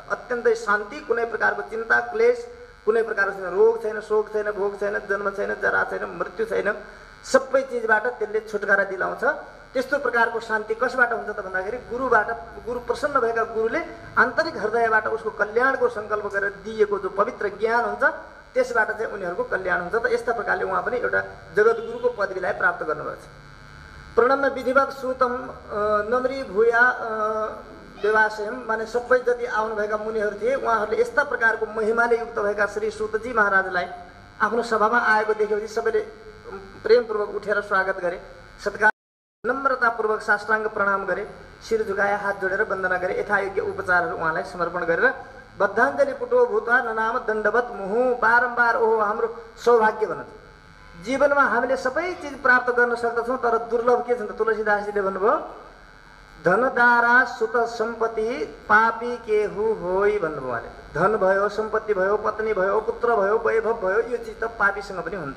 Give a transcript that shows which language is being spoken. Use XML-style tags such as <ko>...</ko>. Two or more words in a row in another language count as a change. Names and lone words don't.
<ne>अत्यन्तै शान्ति, कुनै प्रकारको चिन्ता क्लेश, कुनै प्रकारको छैन, रोग छैन, शोक छैन, भोग छैन, जन्म छैन, जरा छैन, मृत्यु छैन, सबै चिजबाट त्यसले छुटकारा दिलाउँछ। त्यस्तो प्रकारको शान्ति कसबाट हुन्छ त भन्दाखेरि गुरुबाट। गुरु प्रसन्न भएका गुरुले आन्तरिक हृदयबाट उसको कल्याणको सङ्कल्प गरेर दिएको जो पवित्र ज्ञान हुन्छ त्यसबाट चाहिँ उनीहरूको कल्याण हुन्छ। त यस्ता प्रकारले उहाँ पनि एउटा जगद्गुरुको पदवीलाई प्राप्त गर्नुभएको छ।</ne> <sa>प्रणम्य विधिवत सुतम नम्री भूया व्यवासयम,</sa> <ne>माने सबै जति आउनुभएका मुनिहरू थिए उहाँहरूले यस्ता प्रकारको महिमाले युक्त भएका श्री सुतजी महाराजलाई आफ्नो सभामा आएको देखेपछि सबैले प्रेमपूर्वक उठेर स्वागत गरे, सत्कार नम्रतापूर्वक साष्टाङ्ग प्रणाम गरे, शिर झुकाए, हात जोडेर वन्दना गरे, यथायोग्य उपचारहरू उहाँलाई समर्पण गरेर</ne> <sa>बद्धाञ्जली पुटो भूत्वा ननाम दण्डवत मुहु,</sa> <ne>बारम्बार ओहो हाम्रो सौभाग्य भन्नु। जीवनमा हामीले सबै चिज प्राप्त गर्न सक्दछौँ, तर दुर्लभ के छ त? तुलसीदासजीले भन्नुभयो</ne> <awa>धनदारा सुत सम्पत्ति पापी केहु होइ</awa> <ne>भन्नुभयो उहाँले। धन भयो, सम्पत्ति भयो, पत्नी भयो, पुत्र भयो, वैभव भयो, यो चिज त पापीसँग पनि हुन्छ।</ne>